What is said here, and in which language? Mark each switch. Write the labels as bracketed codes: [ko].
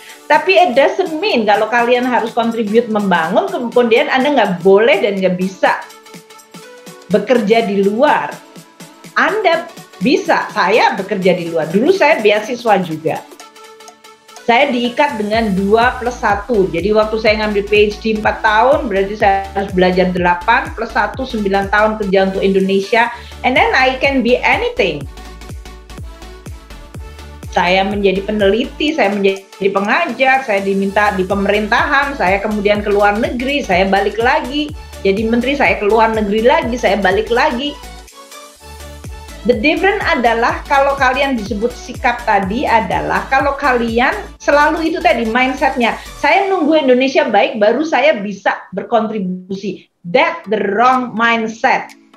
[id] Tapi [en] it doesn't mean [id] kalau kalian harus contribute membangun, kemudian Anda nggak boleh dan nggak bisa bekerja di luar. Anda bisa, saya bekerja di luar. Dulu saya beasiswa juga. Saya diikat dengan 2+1. Jadi waktu saya ngambil PhD 4 tahun, berarti saya harus belajar 8 plus 1, 9 tahun kerja untuk Indonesia. [en] And then I can be anything. [id] Saya menjadi peneliti, saya menjadi pengajar, saya diminta di pemerintahan, saya kemudian ke luar negeri, saya balik lagi. Jadi menteri, saya ke luar negeri lagi, saya balik lagi. [en] The difference [id] adalah kalau kalian disebut sikap tadi adalah kalau kalian selalu itu tadi mindsetnya, saya nunggu Indonesia baik baru saya bisa berkontribusi. [en] That's the wrong mindset.